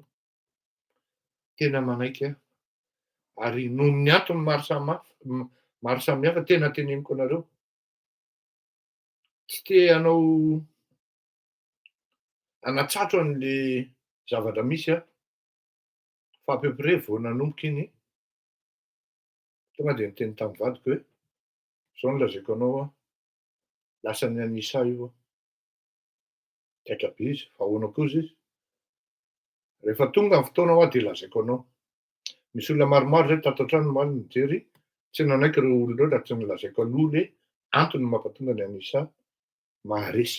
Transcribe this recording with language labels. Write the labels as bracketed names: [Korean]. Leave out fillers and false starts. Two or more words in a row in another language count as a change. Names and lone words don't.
[Malagasy] Tena manaiky ary noho ny antony maro samihafa tena teneniko anareo. Tsy te hanao anatsatro an'le zavatra misy fa [French] à peu près [Malagasy] vao nanomboka iny tonga de niteny tamin'ny vadiko hoe zao no lazaiko anao lasa ny Anisa io. Taika be izy, fa ahoana kosa izy? Rehefa tonga ny fotoana ho aho de lazaiko anao. Misy olona maromaro zay tato an-trano omaly mijery, tsy nanaiky ireo olona ireo raha tsy nilazaiko aloha le antony mampatonga ny Anisa maharesy.